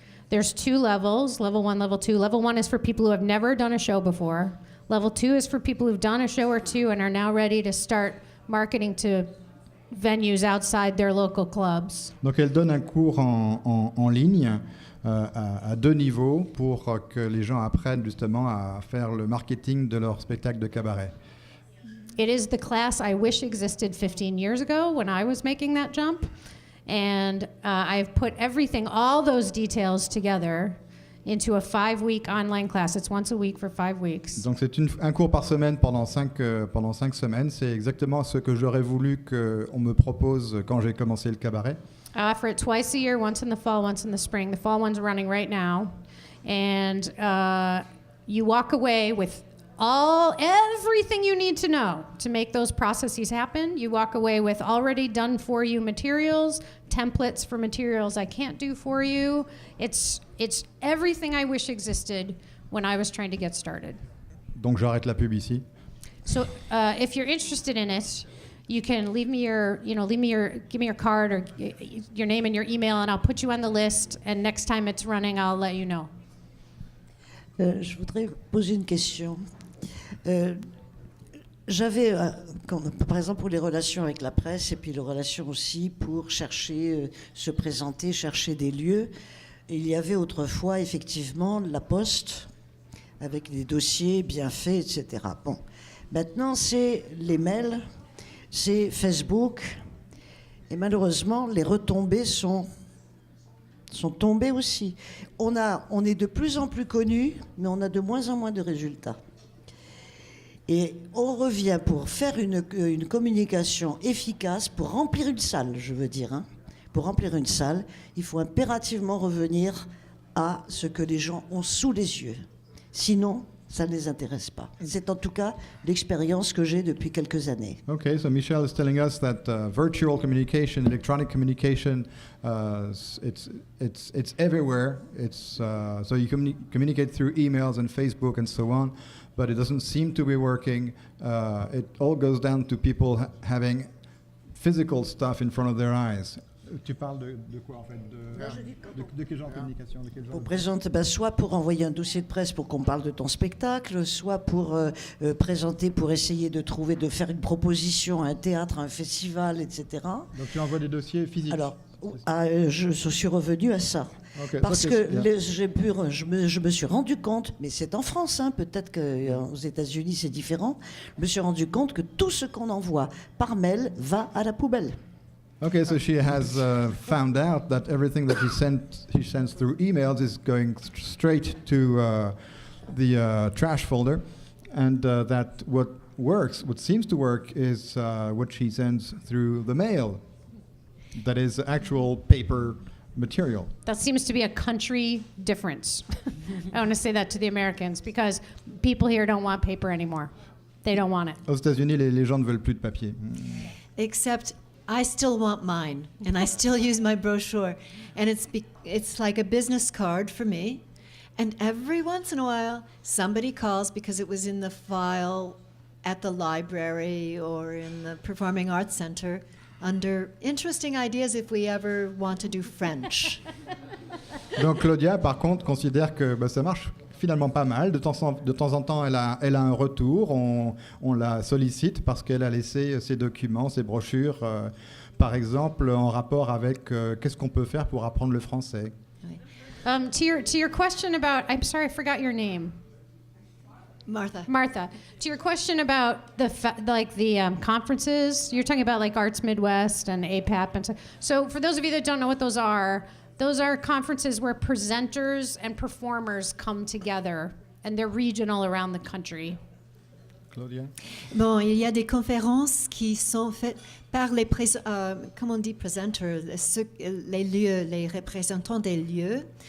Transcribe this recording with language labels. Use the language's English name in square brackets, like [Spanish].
[English] There's 2 levels, level 1, level 2. Level 1 is for people who have never done a show before. Level 2 is for people who've done a show or 2 and are now ready to start marketing to venues outside their local clubs. [French] Donc elle donne un cours en ligne à 2 niveaux pour que les gens apprennent justement à faire le marketing de leur spectacle de cabaret. [English] It is the class I wish existed 15 years ago when I was making that jump. And I've put all those details together into a 5-week online class. It's once a week for 5 weeks. [French] Donc c'est un cours par semaine pendant 5 semaines. C'est exactement ce que j'aurais voulu qu'on me propose quand j'ai commencé le cabaret. [English] I offer it twice a year, once in the fall, once in the spring. The fall one's running right now. And you walk away with everything you need to know to make those processes happen. You walk away with already done for you materials, templates for materials I can't do for you. It's everything I wish existed when I was trying to get started. [French] Donc j'arrête la pub ici. [English] So if you're interested in it, you can give me your card or your name and your email, and I'll put you on the list. And next time it's running, I'll let you know. [French] Je voudrais poser une question. J'avais, par exemple, pour les relations avec la presse et puis les relations aussi pour chercher, se présenter, chercher des lieux, il y avait autrefois effectivement la poste avec des dossiers bien faits, etc. Bon, maintenant c'est les mails, c'est Facebook, et malheureusement les retombées sont tombées aussi. On est de plus en plus connus, mais on a de moins en moins de résultats. Et on revient pour faire une communication efficace, pour remplir une salle, je veux dire. Hein. Pour remplir une salle, il faut impérativement revenir à ce que les gens ont sous les yeux. Sinon, ça ne les intéresse pas. C'est en tout cas l'expérience que j'ai depuis quelques années. [English] Okay, so Michèle is telling us that virtual communication, electronic communication, it's everywhere. So you communicate through emails and Facebook and so on, but it doesn't seem to be working. It all goes down to people having physical stuff in front of their eyes. [French] Tu parles de quoi en fait? De quel genre de communication? On présente soit pour envoyer un dossier de presse pour qu'on parle de ton spectacle, soit pour présenter, pour essayer de faire une proposition à un théâtre, à un festival, etc. Donc tu envoies des dossiers physiques. Alors, je suis revenue à ça. [English] Okay, [French] parce que je me suis rendu compte, mais c'est en France, hein, peut-être qu'aux États-Unis c'est différent, je me suis rendu compte que tout ce qu'on envoie par mail va à la poubelle. [English] Okay, so she has found out that everything that she sends through emails is going straight to the trash folder, and that what seems to work is what she sends through the mail. that is actual paper material. That seems to be a country difference. I want to say that to the Americans because people here don't want paper anymore. They don't want it. [French] Aux États-Unis, les gens ne veulent plus de papier. [English] Except I still want mine, and I still use my brochure. And it's like a business card for me. And every once in a while, somebody calls because it was in the file at the library or in the Performing Arts Center under interesting ideas if we ever want to do French. [French] Donc Claudia, par contre, considère que ça marche finalement pas mal. De temps en temps, elle a un retour. On la sollicite parce qu'elle a laissé ses documents, ses brochures, par exemple, en rapport avec qu'est-ce qu'on peut faire pour apprendre le français. [English] To your question about, I'm sorry, I forgot your name. Martha. To your question about the conferences, you're talking about like Arts Midwest and APAP and so for those of you that don't know what those are conferences where presenters and performers come together and they're regional around the country. Claudia? [French] Bon, il y a des conférences qui sont faites par les comment on dit presenters, les lieux, les représentants des lieux.